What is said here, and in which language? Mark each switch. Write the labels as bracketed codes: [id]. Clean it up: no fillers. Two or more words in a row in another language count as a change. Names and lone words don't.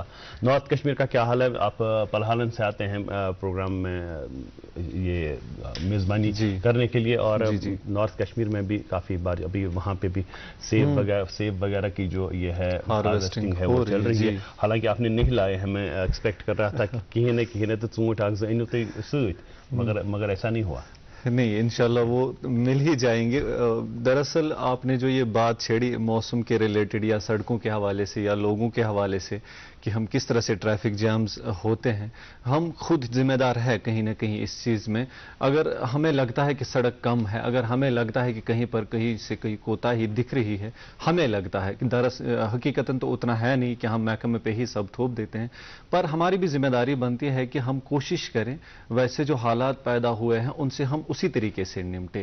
[ur] نارتھ کشمیر کا کیا حال ہے؟ آپ پلہالن سے آتے ہیں پروگرام میں یہ میزبانی کرنے کے لیے، اور نارتھ کشمیر میں بھی کافی بار ابھی وہاں پہ بھی سیب وغیرہ کی جو یہ ہے ہارویسٹنگ ہے وہ چل رہی ہے. حالانکہ آپ نے نہیں لائے ہیں، میں ایکسپیکٹ کر رہا تھا کہ کہیں نہ تو [ks] ژوٗنٛٹھۍ اکھ زٕ أنِو تُہۍ سۭتۍ، [ur] مگر ایسا نہیں ہوا. نہیں، انشاءاللہ وہ مل ہی جائیں گے. دراصل آپ نے جو یہ بات چھیڑی موسم کے ریلیٹڈ یا سڑکوں کے حوالے سے یا لوگوں کے حوالے سے کہ ہم کس طرح سے [en] traffic jams [ur] ہوتے ہیں، ہم خود ذمہ دار ہے کہیں نہ کہیں اس چیز میں. اگر ہمیں لگتا ہے کہ سڑک کم ہے، اگر ہمیں لگتا ہے کہ کہیں سے کہیں کوتاہی دکھ رہی ہے، ہمیں لگتا ہے کہ حقیقتاً تو اتنا ہے نہیں کہ ہم محکمے پہ ہی سب تھوپ دیتے ہیں، پر ہماری بھی ذمہ داری بنتی ہے کہ ہم کوشش کریں ویسے جو حالات پیدا ہوئے ہیں ان سے ہم اسی طریقے سے نمٹے.